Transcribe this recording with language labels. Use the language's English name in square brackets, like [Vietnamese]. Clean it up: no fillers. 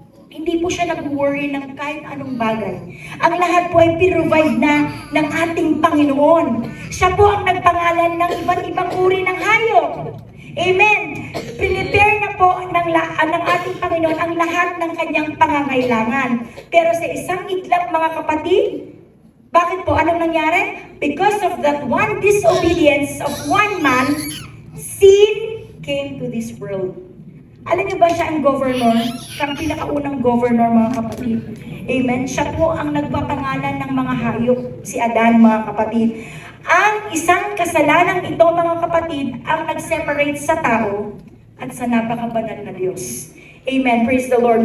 [Filipino] Hindi po siya nag-worry ng kahit anong bagay. Ang lahat po ay provide na ng ating Panginoon. Siya po ang nagpangalan ng iba't ibang uri ng hayop. Amen. Prepare na po ng ating Panginoon ang lahat ng kanyang pangangailangan. Pero sa isang iglap, mga kapatid, bakit po? Anong nangyari? [English] Because of that one disobedience of one man, sin came to this world. [Filipino] Alam niyo ba siya ang governor? Siya ang pinakaunang governor, mga kapatid. Amen? Siya po ang nagpapangalan ng mga hayop, si Adan, mga kapatid. Ang isang kasalanang ito, mga kapatid, ang nag-separate sa tao at sa napakabanal na Diyos. Amen. [English] Praise the Lord.